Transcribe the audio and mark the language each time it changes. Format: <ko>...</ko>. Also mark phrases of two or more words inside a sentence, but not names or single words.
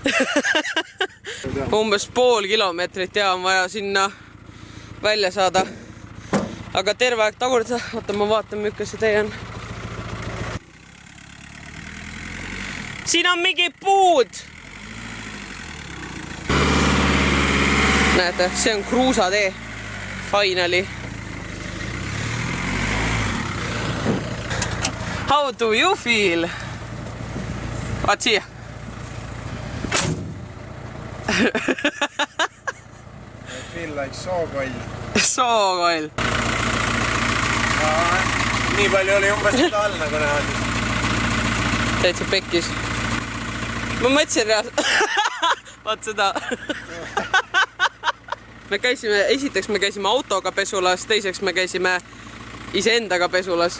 <et>Umbes pool kilomeetrit ja on vaja sinna välja saada. Aga terve aeg tagurda, oota ma vaatan, milline see tee on. Siin on mingi puud. Näete, see on kruusatee.</et> <en>Finally. How do you feel?</en> <et>Vaat siia.</et> <en>I feel like sookoll.</en> <et>Sookoll. Nii palju oli umbes seda all, nagu näha. Täitsa pekkis. Ma mõtlesin reaalselt. Vaat seda. Esiteks me käisime autoga pesulas, teiseks me käisime iseendaga pesulas.</et>